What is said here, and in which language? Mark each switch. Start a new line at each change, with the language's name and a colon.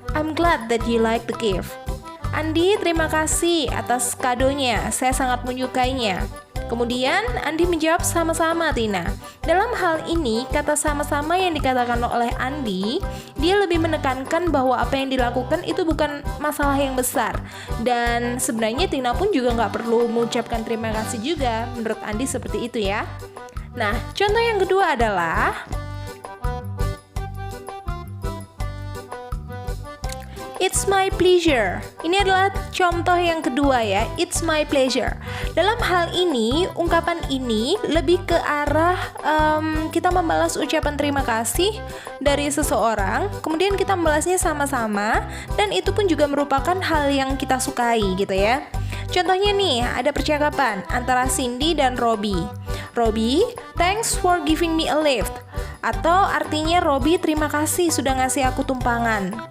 English: I'm glad that you like the gift.
Indonesian: Andi, terima kasih atas kadonya. Saya sangat menyukainya. Kemudian Andi menjawab, sama-sama Tina. Dalam hal ini, kata sama-sama yang dikatakan oleh Andi, dia lebih menekankan bahwa apa yang dilakukan itu bukan masalah yang besar. Dan sebenarnya Tina pun juga nggak perlu mengucapkan terima kasih juga. Menurut Andi seperti itu ya. Nah, contoh yang kedua adalah
English: it's my pleasure.
Indonesian: Ini adalah contoh yang kedua ya,
English: it's my pleasure.
Indonesian: Dalam hal ini, ungkapan ini lebih ke arah kita membalas ucapan terima kasih dari seseorang, kemudian kita membalasnya sama-sama, dan itu pun juga merupakan hal yang kita sukai gitu ya. Contohnya nih, ada percakapan antara Cindy dan Robbie.
English: Robbie, thanks for giving me a lift.
Indonesian: Atau artinya Robbie, terima kasih sudah ngasih aku tumpangan.